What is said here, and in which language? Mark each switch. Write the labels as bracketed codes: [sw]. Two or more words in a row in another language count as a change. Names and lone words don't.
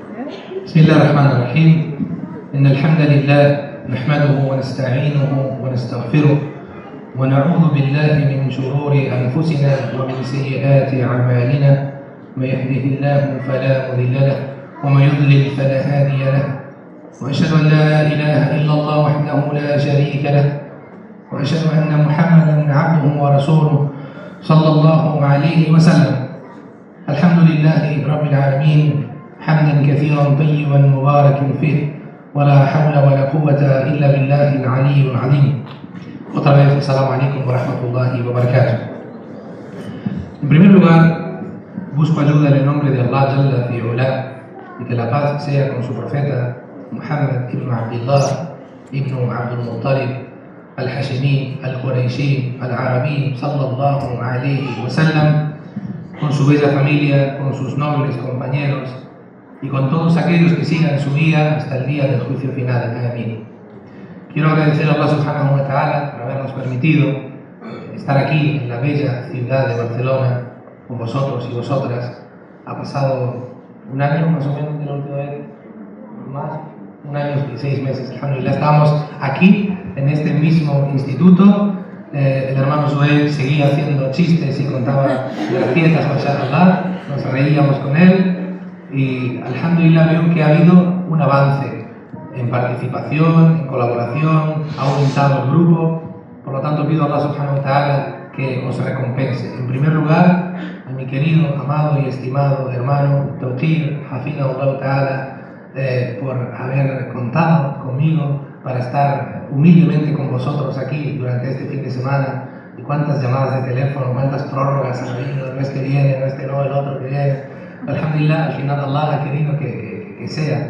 [ar] بسم الله الرحمن الرحيم إن الحمد لله نحمده ونستعينه ونستغفره ونعوذ بالله من شرور أنفسنا ومن سيئات أعمالنا من يهده الله فلا مضل له ومن يضلل فلا هادي له وأشهد أن لا إله إلا الله وحده لا شريك له وأشهد أن محمدا عبده ورسوله صلى الله عليه وسلم. الحمد لله رب العالمين حمدا كثيرا طيبا مباركا فيه ولا حول ولا قوة إلا بالله العلي العظيم. [es] Otra vez, [ar] السلام عليكم ورحمة الله وبركاته. [es] En primer lugar, busco ayuda en el nombre de Allah [ar] جل في علاه [es] y que la paz sea con su profeta Muhammad ibn Abdullah ibn Abdul Muttalib al-Hashimi, al-Qurayshi, al-Arabi [ar] صلى الله عليه وسلم, [es] con su bella familia, con sus nobles compañeros y con todos aquellos que sigan su guía hasta el día del juicio final. Amén. Quiero agradecer a Allah [ar] سبحانه وتعالى [es] por habernos permitido estar aquí en la bella ciudad de Barcelona con vosotros y vosotras. Ha pasado un año más o menos de la última vez, más, un año y 6 meses, alhamdulillah. Estábamos aquí en este mismo instituto. El hermano Joel seguía haciendo chistes y contaba las fiestas, mashallah, nos reíamos con él y alhamdulillah veo que ha habido un avance en participación, en colaboración, ha aumentado el grupo. Por lo tanto pido a Allah [ar] سبحانه وتعالى [es] que os recompense. En primer lugar, a mi querido, amado y estimado hermano Tawqir, [ar] حفظه الله تعالى, [es] por haber contado conmigo para estar humildemente con vosotros aquí durante este fin de semana. Y cuántas llamadas de teléfono, cuántas prórrogas han habido, el mes que viene, no este no, el otro que viene. Alhamdulillah, al final Allah ha querido que sea.